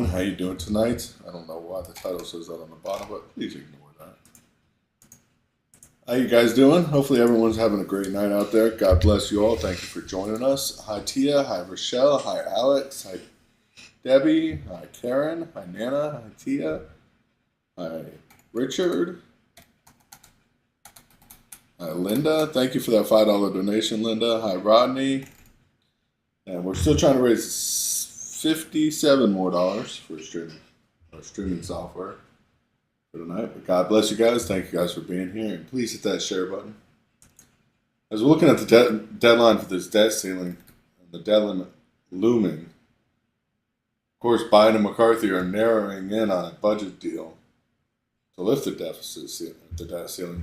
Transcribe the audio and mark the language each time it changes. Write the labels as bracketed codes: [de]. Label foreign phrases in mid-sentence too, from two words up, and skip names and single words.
[en] How you doing tonight? I don't know why the title says that on the bottom, but please ignore that. How you guys doing? Hopefully everyone's having a great night out there. God bless you all. Thank you for joining us. Hi, Tia. Hi, Rochelle. Hi, Alex. Hi, Debbie. Hi, Karen. Hi, Nana. Hi, Tia. Hi, Richard. Hi, Linda. Thank you for that $5 donation, Linda. Hi, Rodney. And we're still trying to raise $57 more for streaming software for tonight. But God bless you guys. Thank you guys for being here. And please hit that share button. As we're looking at the deadline for this debt ceiling, and the debt limit looming, of course, Biden and McCarthy are narrowing in on a budget deal to lift the debt ceiling.